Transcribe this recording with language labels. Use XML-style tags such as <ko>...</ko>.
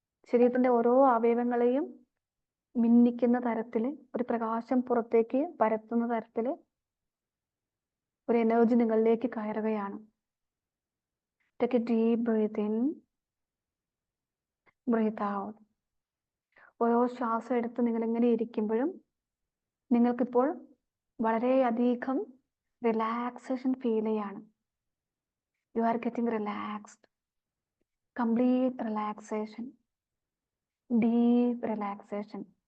<ml>ശരീരത്തിന്റെ ഓരോ അവയവങ്ങളെയും മിന്നിക്കുന്ന തരത്തിൽ, ഒരു പ്രകാശം പുറത്തേക്ക് പരത്തുന്ന തരത്തിൽ ഒരു എനർജി നിങ്ങളിലേക്ക് കയറുകയാണ്.</ml> <en>Take a deep breath in, breathe out.</en> <ml>ഓരോ ശ്വാസം എടുത്ത് നിങ്ങൾ ഇങ്ങനെ ഇരിക്കുമ്പോഴും നിങ്ങൾക്കിപ്പോൾ വളരെയധികം റിലാക്സേഷൻ ഫീൽ ചെയ്യാണ്.</ml> <en>You are getting relaxed. Complete relaxation, deep relaxation.</en>